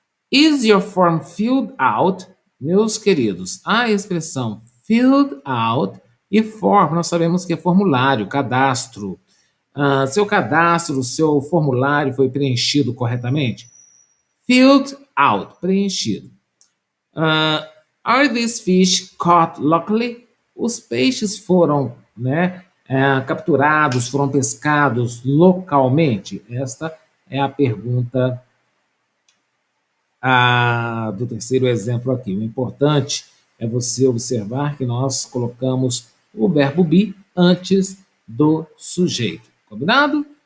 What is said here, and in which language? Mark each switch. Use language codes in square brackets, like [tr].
[en] Is your form filled out? [pt] Meus queridos, a expressão filled out e form, nós sabemos que é formulário, cadastro. Seu cadastro, seu formulário foi preenchido corretamente? [en] Filled out, [pt] preenchido. [en] Are these fish caught locally? [pt] Os peixes foram, né, capturados, foram pescados localmente? Esta é a pergunta do terceiro exemplo aqui. O importante é você observar que nós colocamos o verbo be antes do sujeito. Combinado?